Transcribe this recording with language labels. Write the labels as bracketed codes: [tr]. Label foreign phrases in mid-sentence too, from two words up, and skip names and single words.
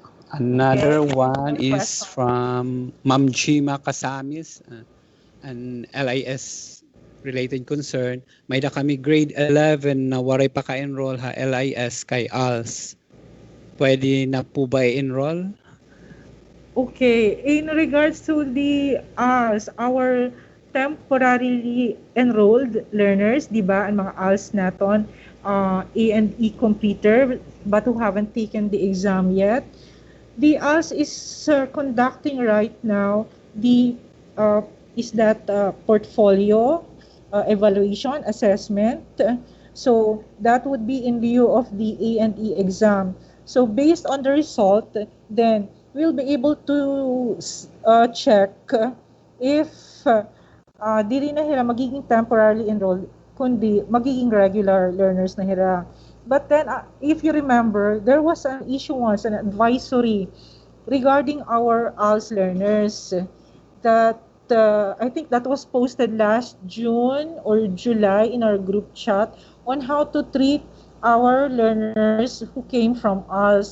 [en] Another one is from Ma'am Jima Kasamis, an LIS related concern. [war] May da kami grade 11 na waray pa ka-enroll ha LIS kay ALS. [tl] Pwede na po ba i-enroll? [en] Okay, in regards to the our temporarily enrolled learners, di ba, [war] ang mga ALS naton, [en] A&E completer, but who haven't taken the exam yet, the ALS is conducting right now the portfolio evaluation assessment. So that would be in lieu of the A&E exam. So based on the result, then we'll be able to check if [war] dili na hira magiging temporarily enrolled, kundi magiging regular learners na hira. [en] But then, if you remember, there was an issue once, an advisory regarding our ALS learners that I think that was posted last June or July in our group chat on how to treat our learners who came from ALS.